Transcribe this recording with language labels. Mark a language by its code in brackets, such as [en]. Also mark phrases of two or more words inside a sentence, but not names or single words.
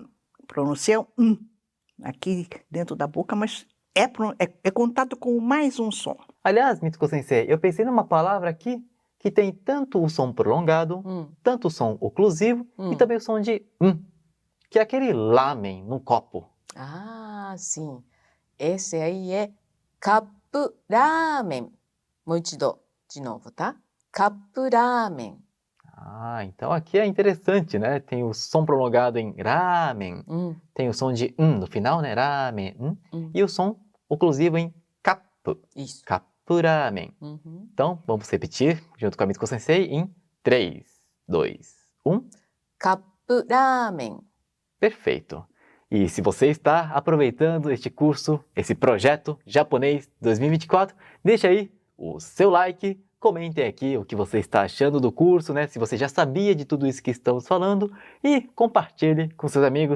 [pt] Pronuncia aqui dentro da boca, mas é contado com mais um som. Aliás, Mitsuko Sensei, eu pensei numa palavra aqui que tem tanto o som prolongado, tanto o som oclusivo e também o som de que é aquele lamen no copo. Ah, sim. Esse aí é [ja] カップラーメン. もう一度、 [pt] de novo, tá? [ja] カップラーメン. [pt] Ah, então aqui é interessante, né? Tem o som prolongado em ramen, tem o som de no final, né? Ramen, e o som oclusivo em cup, Isso. [ja] カップラーメン. [pt] Então, vamos repetir junto com a Mitsuko Sensei em 3, 2, 1. [ja] カップラーメン. [pt] Perfeito. E se você está aproveitando este curso, esse projeto japonês 2024, deixa aí o seu like, comentem aqui o que você está achando do curso, né? Se você já sabia de tudo isso que estamos falando e compartilhe com seus amigos.